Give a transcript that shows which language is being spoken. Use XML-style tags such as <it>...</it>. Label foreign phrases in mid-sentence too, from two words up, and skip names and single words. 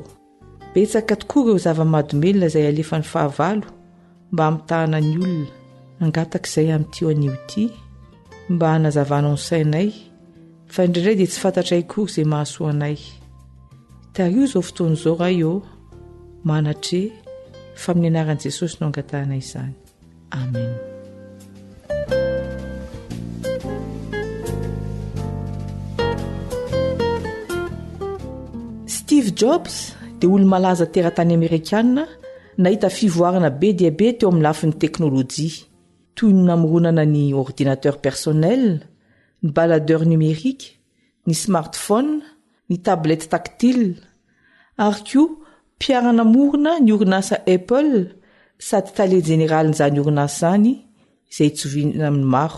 <mg>Betsaka tokoa ireo zava-mahadomelina izay alefa ny fahavalo mba hamitahana ny olona. Mangataka izay amin'ity anio ity mba hanazavanao ny sainay fa indraindray dia tsy fantatray koa izay mahasoa anay. Tario izao fotoana izao raha io manatre fa amin'ny anaran'i Jesosy no angatahana izany. Amen. Steve Jobs dia olo malaza teratany Amerikanina nahita fivoarana be dia be teo amin'ny lafin'ny teknôlôjia toy ny namoronana ny</mg> <fr>ordinateur personnel,</fr> <mg>ny</mg> <fr>baladeur numérique,</fr> <mg>ny smartphone, ny</mg> <fr>tablette tactile</fr> <mg>Ary koa mpiarana morona ny orinasa Apple sady tale jeneralin'izany orinasa zany izay tsoviana amin'ny maro.</mg>